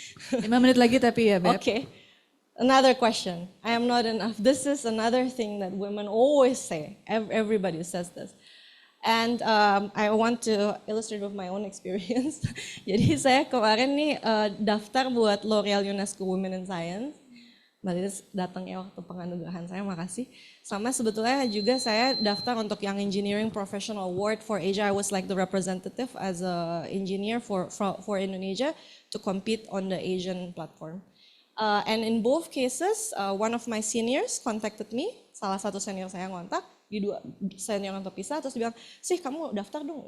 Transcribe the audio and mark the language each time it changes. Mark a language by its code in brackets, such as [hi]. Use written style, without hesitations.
[id] 5 menit lagi tapi ya, Beb. [en] Okay. Another question. I am not enough. This is another thing that women always say. Everybody says this. And I want to illustrate with my own experience. [id] Jadi saya kemarin nih daftar buat L'Oreal UNESCO Women in Science. Mbak Lilis datang ya waktu penganugerahan saya, makasih. Sama sebetulnya juga saya daftar untuk Young Engineering Professional Award for Asia. [en] I was like the representative as a engineer for Indonesia to compete on the Asian platform. [id] And in both cases, one of my seniors contacted me, salah satu senior saya ngontak, di 2 senior yang terpisah, terus dia bilang, "Sih kamu daftar dong."